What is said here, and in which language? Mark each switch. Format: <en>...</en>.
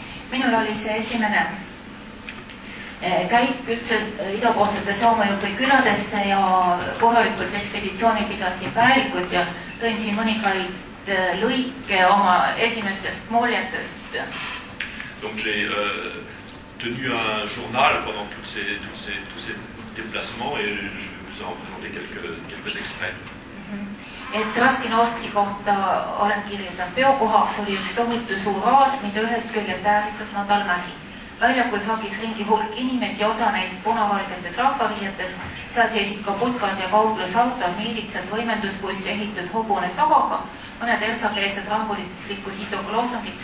<et>Minul oli see esimene käik üldse idapoolsete Soome-Ugri küladesse ja korralikult ekspeditsiooni pidasin päevikut ja tõin siin mõningaid lõike oma esimestest muljetest.</et> <fr>Donc j'ai tenu un journal pendant tous ces déplacements et je vais vous en présenter quelques extraits.</fr> <et>Et Raskinovski kohta olen kirjeldanud peokohaks oli üks tohutu suur aas, mida ühest küljest ääristas Nadalmägi. Väljakul sagis ringi hulk inimesi, osa neist punavalgetes rahvariietes, seal seisid ka putkad ja kauplusautod, miilitsad, võimendusbuss ehitud hobune savaga, mõned ersakeelsed rangulisliku sisuga loosungid.</et>